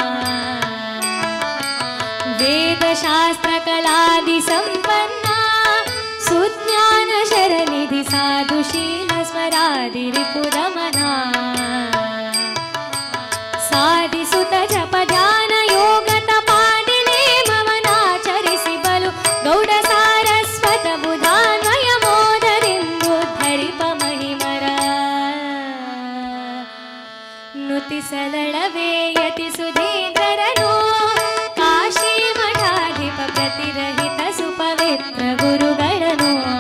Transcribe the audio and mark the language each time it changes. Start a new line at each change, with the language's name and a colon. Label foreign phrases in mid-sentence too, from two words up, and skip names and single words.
Sanskrit: वेदशास्त्र कलादि संपन्ना सुज्ञान शरनिधि साधुशील स्मरादि रिपुरमना साधिसुत जप ध्यान योग तपादि
Kannada: ನೇಮವನಾಚರಿಸಿ ಬಲು ಗೌಡ ಸಾರಸ್ವತ ಬುಧಾನ್ವಯ ಮೋದರಿಂದುದ್ಧರಿಪ ಮಹಿಮರ ನುತಿ ಸಲಳವೇಯತಿ ಸುಧೀಂದ್ರರನು ಕಾಶಿ ಮಠಾಧಿಪ ಪ್ರತಿರಹಿತ ಸುಪವಿತ್ರ ಗುರುಗಳನು